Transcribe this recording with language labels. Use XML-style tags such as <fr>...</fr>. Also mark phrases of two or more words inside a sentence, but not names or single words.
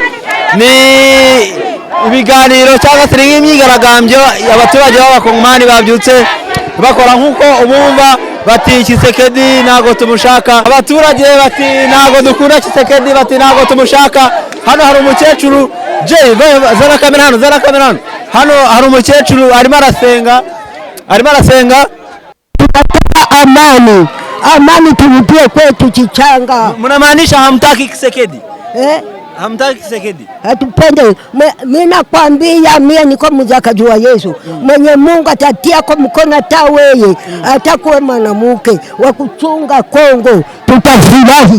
<rw>Ni ibiganiro cyangwa se n'imyigaragambyo abaturage b'abakongomani babyutse bakora nkuko ubumva bati Tshisekedi ntago tumushaka, abaturage bati ntago dukunda Tshisekedi, bati ntago tumushaka. Hano hari umukecuru zara kamera hano hari umukecuru arimo arasenga</rw> <sw>amani turudie kwetu Chichanga. Mnamaanisha hamtaki Tshisekedi? Hamtaki Tshisekedi? Hatupende. Mimi nakwambia mimi niko mzakaji wa Yesu. Mwenye Mungu atatia kwa mkono hata wewe atakuwa mwanamke wa kuchunga Kongo, tutafurahi.</sw>